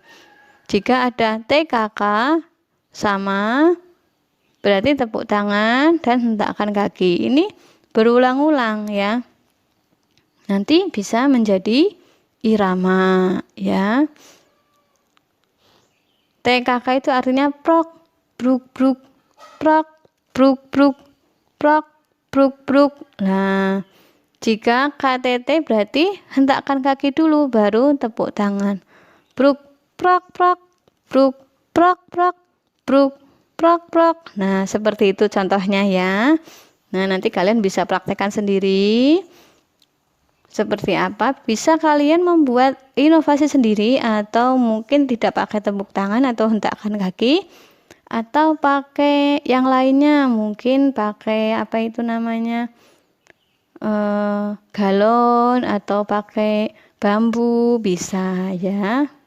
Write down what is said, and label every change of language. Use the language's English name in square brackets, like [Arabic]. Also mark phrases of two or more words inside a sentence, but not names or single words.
[Indonesian] Jika ada T, KK sama, berarti tepuk tangan dan hentakan kaki. Ini berulang-ulang, ya. Nanti bisa menjadi irama, ya. TKK itu artinya prok, bruk, bruk, prok, bruk, bruk, prok, bruk, bruk. Nah, jika KTT berarti hentakan kaki dulu, baru tepuk tangan. Bruk, prok, prok, bruk, prok, prok, bruk, prok, prok. Nah, seperti itu contohnya, ya. Nah, nanti kalian bisa praktekkan sendiri. Seperti apa? Bisa kalian membuat inovasi sendiri, atau mungkin tidak pakai tepuk tangan atau hentakan kaki, atau pakai yang lainnya, mungkin pakai apa itu namanya, galon atau pakai bambu, bisa, ya.